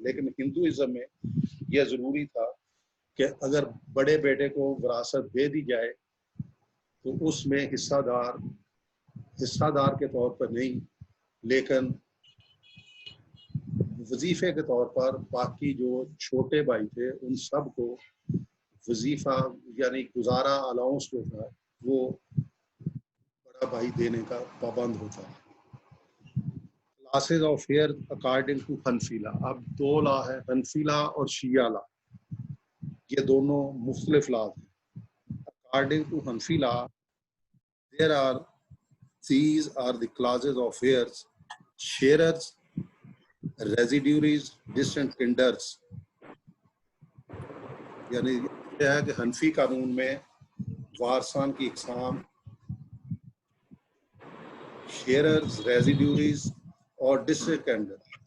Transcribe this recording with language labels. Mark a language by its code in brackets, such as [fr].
[ur] لیکن ہندوازم میں یہ ضروری تھا کہ اگر بڑے بیٹے کو وراثت دے دی جائے تو اس میں حصہ دار کے طور پر نہیں لیکن وظیفے کے طور پر باقی جو چھوٹے بھائی تھے ان سب کو وظیفہ یعنی گزارا الاؤنس جو تھا وہ بڑا بھائی دینے کا پابند ہوتا ہے. [en] Classes of fair according to Hanafi law. [ur] اب 2 لا ہے, حنفی لا اور شیعہ لا. یہ دونوں مختلف لاز ہیں. [en] According to Hanafi law these are the classes of heirs: sharers, residuaries, distant kinders. [ur] یعنی یہ ہے کہ حنفی قانون میں وارثان کی اقسام شیئرز, ریزیڈیوریز اور ڈسٹنٹ کنڈر.